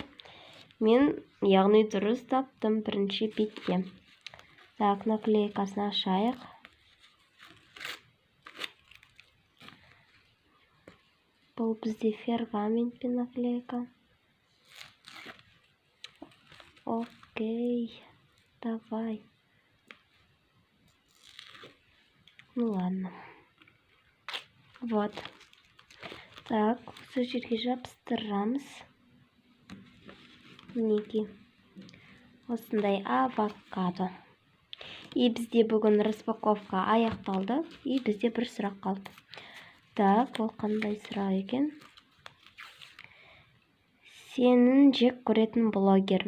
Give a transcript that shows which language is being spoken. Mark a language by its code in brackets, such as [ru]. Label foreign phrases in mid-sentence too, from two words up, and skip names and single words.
[kk] Мен яғни дұрыс таптым бірінші бетте. Так, наклейкасын ашайық. Бұл бізде пергаментпен наклейка. [ru] Окей, давай. Ну ладно. Вот. Так, [kk] осы жерге жабыстырамыз. Мінекей. Осындай авокадо. И бізде бүгін распаковка аяқталды. И бізде бір сұрақ қалды. Так, ол қандай сұрақ екен? Сенің жек көретін блогер.